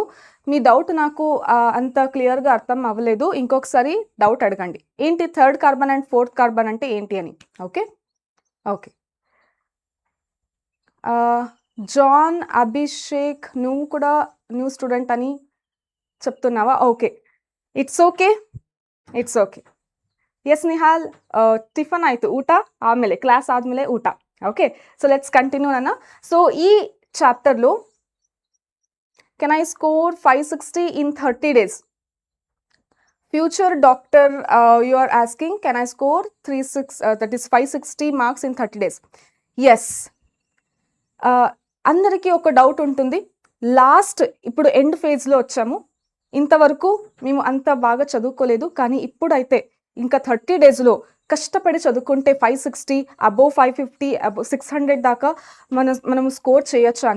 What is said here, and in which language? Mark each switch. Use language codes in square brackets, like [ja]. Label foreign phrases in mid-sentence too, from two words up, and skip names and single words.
[te] మీ డౌట్ నాకు అంత క్లియర్గా అర్థం అవ్వలేదు, ఇంకొకసారి డౌట్ అడగండి. ఏంటి [en] 3rd carbon and 4th carbon [te] అంటే ఏంటి అని? [en] okay, okay. [te] జాన్ అభిషేక్, నువ్వు కూడా [en] new student [te] అని చెప్తున్నావా? [en] okay, it's okay, it's okay. [kn] ಎಸ್ ನಿಹಾಲ್, ಟಿಫನ್ ಆಯಿತು, ಊಟ ಆದಮೇಲೆ, ಕ್ಲಾಸ್ ಆದಮೇಲೆ ಊಟ. [en] okay, so let's continue ಅಣ್ಣ. ಸೊ ಈ ಚಾಪ್ಟರ್లో can I score 560 in 30 days? Future doctor, you are asking, can I score 560 marks in 30 days? Yes. [te] అందరికీ ఒక డౌట్ ఉంటుంది, లాస్ట్ ఇప్పుడు [en] end phase [te] వచ్చాము, ఇంతవరకు మేము అంత బాగా చదువుకోలేదు, కానీ ఇప్పుడైతే ఇంకా 30 డేస్లో కష్టపడి చదువుకుంటే 560 అబోవ్ 550 అబోవ్ 600 దాకా మనము స్కోర్ చేయొచ్చు అని.